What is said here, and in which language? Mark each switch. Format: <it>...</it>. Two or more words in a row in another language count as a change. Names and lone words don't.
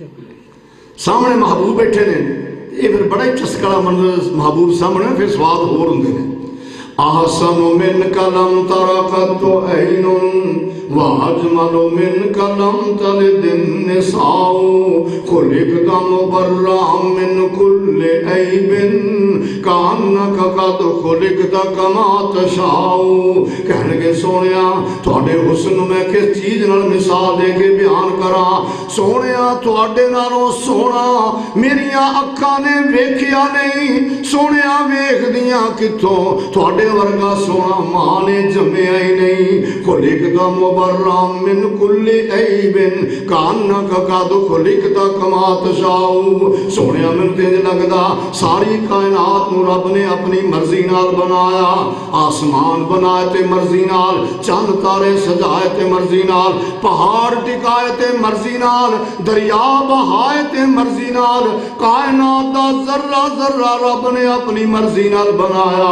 <pa>سامنے محبوب بیٹھے نے، یہ فیر بڑا ہی چسکڑا منظر محبوب سامنے، فیر سواد ہور ہون گے نے.</pa> <ar>وأحسن منك لم ترَ قط عينٌ وأجمل منك لم تلد النساء خلقت مبرأً من كل عيب كأنك قد خلقت كما تشاء.</ar> <pa>کہنے کہ سونیا تہاڈے حسن میں کس چیز نال مثال دے کے بیان کراں. سونیا تہاڈے نالوں سونا میریاں اکھاں نے ویکھیا نہیں. سونیا ویکھدیاں کتھوں، تہاڈے ورگا سونا ماں نے جمیا ہی نہیں.</pa> <ar>خلقت مبرأً من كل عيب كأنك قد خلقت كما تشاء.</ar> <pa>سونیا مینوں تے انج لگدا ساری کائنات نوں رب نے اپنی مرضی نال بنایا. آسمان بنائے تے مرضی نال، چند تارے سجائے تے مرضی نال، پہاڑ ٹکائے تے مرضی نال، دریا بہائے تے مرضی نال، کائنات دا ذرہ ذرہ رب نے اپنی مرضی نال بنایا.</pa>